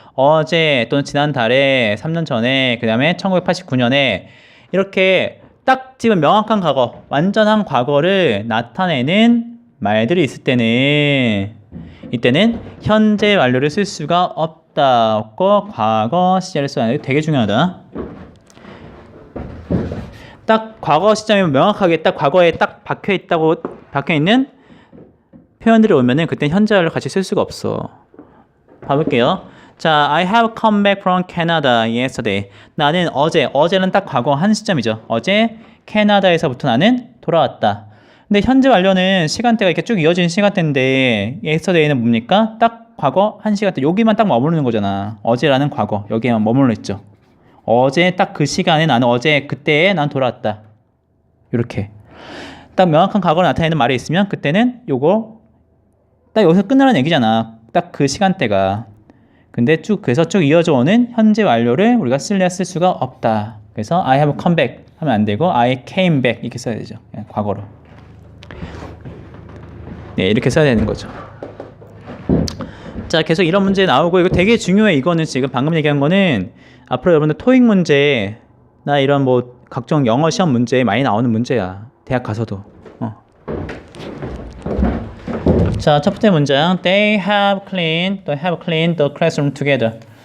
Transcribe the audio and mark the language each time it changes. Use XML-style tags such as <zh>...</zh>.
<ko>어제 또는 지난달에, 3년 전에, 그 다음에 1989년에 이렇게 딱 지금 명확한 과거, 완전한 과거를 나타내는 말들이 있을 때는 이때는 현재 완료를 쓸 수가 없다. 없고 과거 시제를 써야 하는 게 되게 중요하다. 딱 과거 시점이 명확하게 딱 과거에 딱 박혀있는 표현들이 오면은 그때 현재 완료 같이 쓸 수가 없어. 봐볼게요.</ko> <en>자, I have come back from Canada yesterday.</en> <ko>나는 어제는 딱 과거 한 시점이죠. 어제 캐나다에서부터 나는 돌아왔다. 근데 현재 완료는 시간대가 이렇게 쭉 이어지는 시간대인데 yesterday는 뭡니까? 딱 과거 한 시간대. 여기만 딱 머무르는 거잖아. 어제라는 과거. 여기에만 머물러 있죠. 어제 딱 그 시간에 나는 어제 그때에 난 돌아왔다. 이렇게. 딱 명확한 과거를 나타내는 말이 있으면 그때는 요거 딱 여기서 끝나는 얘기잖아. 딱 그 시간대가. 근데 그래서 쭉 이어져 오는 현재 완료를 우리가 쓸 수가 없다. 그래서</ko> <en>I have come back</en> <ko>하면 안 되고</ko> <en>I came back</en> <ko>이렇게 써야 되죠. 과거로. 네, 이렇게 써야 되는 거죠. 자, 계속 이런 문제 나오고 이거 되게 중요해. 이거는 지금 방금 얘기한 거는 앞으로 여러분들 토익 문제나 이런 뭐 각종 영어 시험 문제에 많이 나오는 문제야. 대학 가서도. 자, 첫 번째 문장.</ko> <en>They have cleaned the classroom together.</en>